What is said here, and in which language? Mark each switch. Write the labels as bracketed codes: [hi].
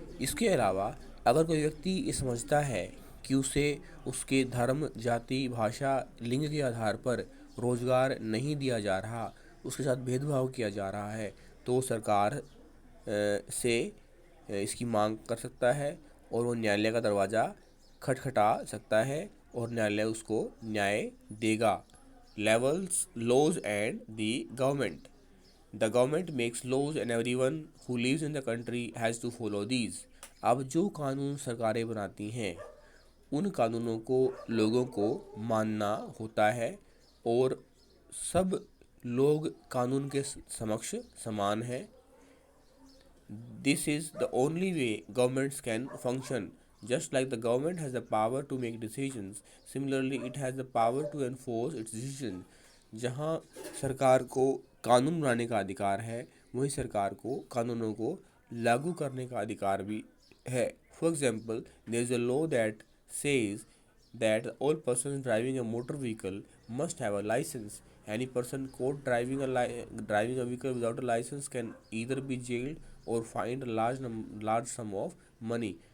[hi] इसके अलावा अगर कोई व्यक्ति ये समझता है कि उसे उसके धर्म, जाति, भाषा, लिंग के आधार पर रोजगार नहीं दिया जा रहा, उसके साथ भेदभाव किया जा रहा है, तो सरकार से इसकी मांग कर सकता है और वो न्यायालय का दरवाज़ा खटखटा सकता है और न्यायालय उसको न्याय देगा। [en] Levels, laws and the government. The government makes laws and everyone who lives in the country has to follow these. [hi] अब जो कानून सरकारें बनाती हैं उन कानूनों को लोगों को मानना होता है और सब लोग कानून के समक्ष समान हैं। [en] This is the only way governments can function. Just like the government has the power to make decisions, similarly it has the power to enforce its decisions. [hi] जहाँ सरकार को कानून बनाने का अधिकार है, वहीं सरकार को कानूनों को लागू करने का अधिकार भी है। [en] For example, there is a law that says that all persons driving a motor vehicle must have a license. Any person caught driving a vehicle without a license can either be jailed or fined a large sum of money.